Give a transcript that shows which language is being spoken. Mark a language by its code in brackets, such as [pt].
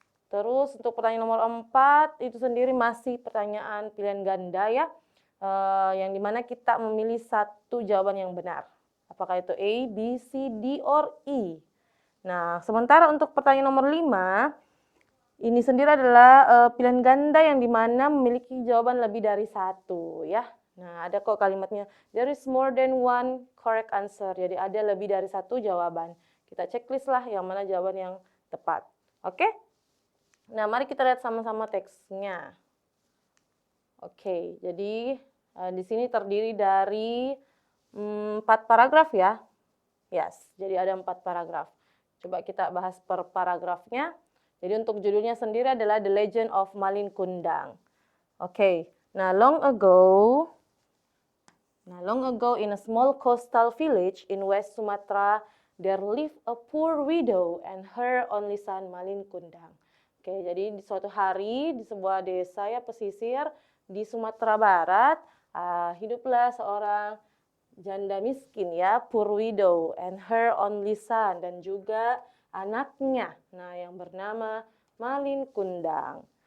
[id] Terus untuk pertanyaan nomor 4, itu sendiri masih pertanyaan pilihan ganda ya, yang dimana kita memilih satu jawaban yang benar. Apakah itu A, B, C, D, or E? Nah, sementara untuk pertanyaan nomor 5, ini sendiri adalah pilihan ganda yang dimana memiliki jawaban lebih dari satu ya. Nah, ada kok kalimatnya, [en] there is more than one correct answer. [id] Jadi ada lebih dari satu jawaban. Kita checklist lah yang mana jawaban yang tepat. Oke? Nah, mari kita lihat sama-sama teksnya. Oke, jadi di sini terdiri dari 4 paragraf ya. Yes, jadi ada 4 paragraf. Coba kita bahas per paragrafnya. Jadi untuk judulnya sendiri adalah The Legend of Malin Kundang. Oke, nah [en] long ago in a small coastal village in West Sumatra, there lived a poor widow and her only son Malin Kundang. [id] Oke, jadi di suatu hari di sebuah desa ya pesisir di Sumatera Barat, hiduplah seorang janda miskin ya, [en] poor widow, and her only son, [id] dan juga anaknya, nah yang bernama Malin Kundang.